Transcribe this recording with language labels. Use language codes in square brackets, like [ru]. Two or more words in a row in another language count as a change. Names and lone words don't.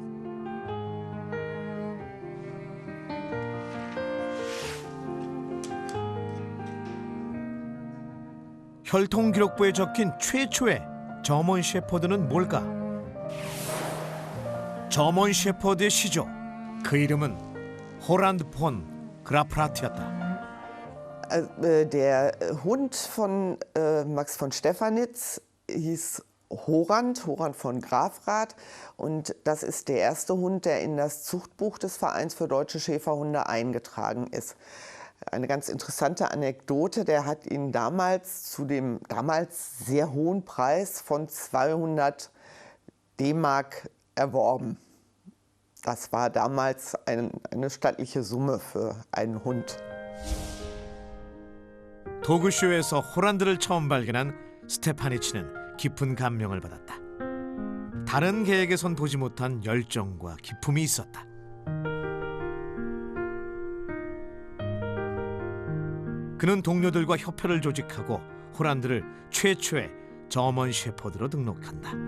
[ko] 혈통기록부에 적힌 최초의 저먼 셰퍼드는 뭘까? 저먼 셰퍼드의 시조, 그 이름은 호란드 폰 그라프라트였다. [de] Der Hund von Max von Stefanitz hieß Horand von Grafrath, und das ist der erste Hund, der in das Zuchtbuch des Vereins für deutsche Schäferhunde eingetragen ist. Eine ganz interessante Anekdote, der hat ihn damals zu dem damals sehr hohen Preis von 200 D-Mark erworben. Das war damals eine stattliche Summe für einen Hund. [ko] 도그쇼에서 호란드를 처음 발견한 스테파니치는 깊은 감명을 받았다. 다른 개에게선 보지 못한 열정과 기품이 있었다. 그는 동료들과 협회를 조직하고 호란드를 최초의 저먼 셰퍼드로 등록한다.